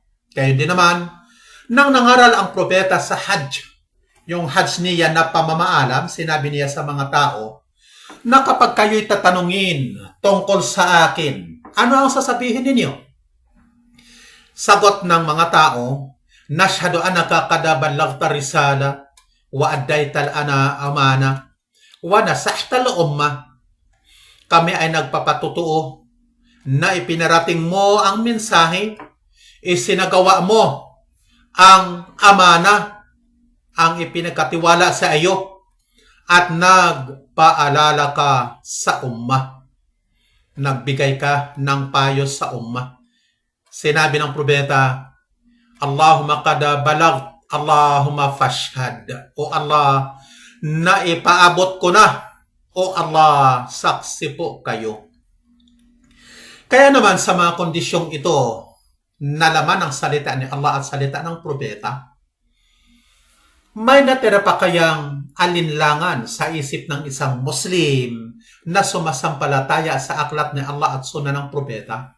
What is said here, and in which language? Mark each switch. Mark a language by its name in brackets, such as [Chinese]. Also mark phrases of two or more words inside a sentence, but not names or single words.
[Filipino] Kaya din naman, nang nangaral ang propeta sa Hajj, yung Hajj niya na pamamaalam, sinabi niya sa mga tao, na kapag kayo'y tatanungin tungkol sa akin, ano ang sasabihin ninyo? Sagot ng mga tao, [Arabic] نشهد أنك قد بلغت الرسالة وأديت الأمانة ونصحت الأمة. [Filipino] Kami ay nagpapatutuo na ipinarating mo ang mensahe, isinagawa mo ang amana, ang ipinagkatiwala sa iyo, at nagpaalala ka sa ummah. Nagbigay ka ng payo sa ummah. Sinabi ng propeta, [Arabic] اللهم قد بلغت، اللهم فاشهد. [Filipino] O Allah, naipaabot ko na. O Allah, saksi po kayo. Kaya naman sa mga kondisyong ito, nalaman ang salita ni Allah at salita ng propeta, May natira pa kayang alinlangan sa isip ng isang Muslim na sumasampalataya sa aklat ni Allah at sunna ng propeta?